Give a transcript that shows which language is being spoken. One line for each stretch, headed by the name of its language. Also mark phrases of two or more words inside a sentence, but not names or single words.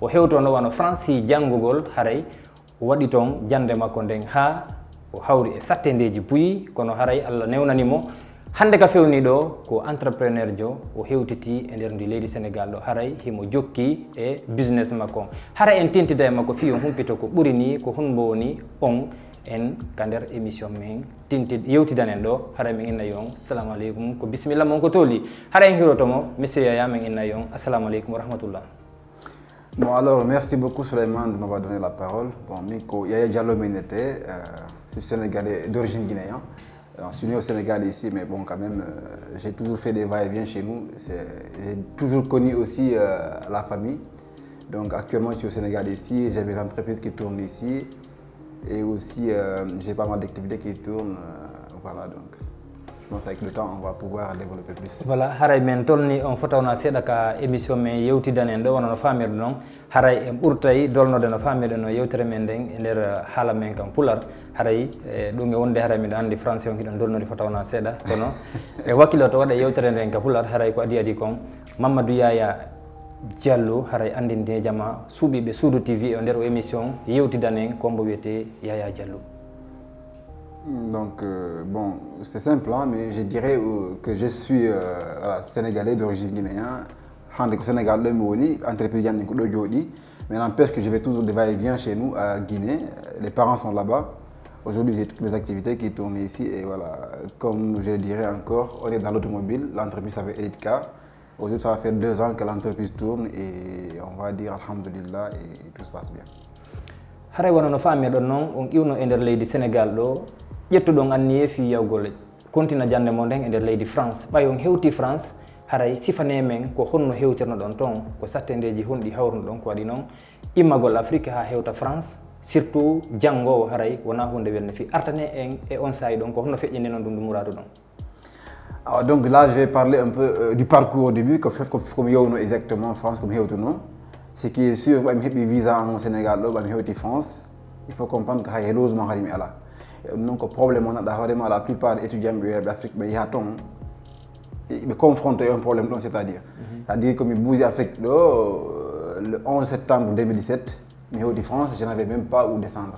Fula: hewtono wano Franci janngugol haray waɗi toon jande makko nden ha o hawri e sattedeji puyi kono haray Allah newnanimo hande ka fewni ɗo ko entrepreneur jo o hewtiti e nder ndi leydi Sénégal ɗo haray himo jokki e business makko haray en tintida e makko fi on humpito ko ɓuri ni ko hunbo woni on en ka nder émission men yewtidanen ɗo haray min inna yon
Arabic: السلام عليكم
Fula: ko bisimilla mon ko toli haray en hirotomo monsieur Yaya min inna yon
Arabic: السلام عليكم ورحمة الله.
French: Bon alors merci beaucoup Souleymane de m'avoir donné la parole. Bon Miko Yaya Diallo Ménété, je suis sénégalais d'origine guinéenne. Je suis né au Sénégal ici, mais bon quand même, j'ai toujours fait des va-et-vient chez nous. J'ai toujours connu aussi la famille. Donc actuellement je suis au Sénégal ici, j'ai mes entreprises qui tournent ici. Et aussi j'ai pas mal d'activités qui tournent. Voilà donc. Je pense qu'avec le temps, on va pouvoir développer plus. Voilà,
Fula: haray men tolni on fotawna seeɗa ka émission men yewtidanen ɗo wonono famirɗo noon haray en ɓurtay dolnode no famirɗo no yewtere men nden e nder haala men kam pular haray ɗum e wonde haray miɗo andi français on hiɗon dolnode fotawna seeɗa kono e wakkilo to waɗa yewtere nden ka pular haray ko adi kon Mamadou Yaya Diallo haray andinde jama suuɓiɓe Suudu TV e nder o émission yewtidanen kombo wiyete Yaya Diallo.
French: Donc, bon, c'est simple, hein, mais je dirais que je suis voilà, sénégalais d'origine guinéenne. Au Sénégal, entreprise mais n'empêche que je vais toujours de va-et-vient chez nous à Guinée. Les parents sont là-bas. Aujourd'hui, j'ai toutes mes activités qui tournent ici. Et voilà, comme je le dirais encore, on est dans l'automobile. L'entreprise s'appelle Elitcar. Aujourd'hui, ça va faire 2 ans que l'entreprise tourne et on va dire alhamdulillah et tout se passe bien.
Fula: Haray wonono famirɗon noon on iwno e nder leydi Sénégal ɗo ƴettuɗon anniye fi yawgol continue jande mo nden e nder leydi France ɓay on hewti France haray sifane men ko honno hewtirno ɗon toon ko sattedeji honɗi hawruno ɗon ko waɗi noon immagol Afrique ha hewta France surtout janngowo haray wona hunde welne fi artane en e on sayi ɗon ko honno feƴƴini noon ɗum ɗum muradu ɗon.
French: Alors, donc là, je vais parler un peu du parcours au début, comme exactement en France, comme ce qui est sûr, si je visa au Sénégal, en France, il faut comprendre qu'il y a un logement. Donc, le problème, la plupart des étudiants d'Afrique, ils confrontent à un problème, c'est-à-dire que je bougé d'Afrique le 11 septembre 2017, en France, je n'avais même pas où descendre.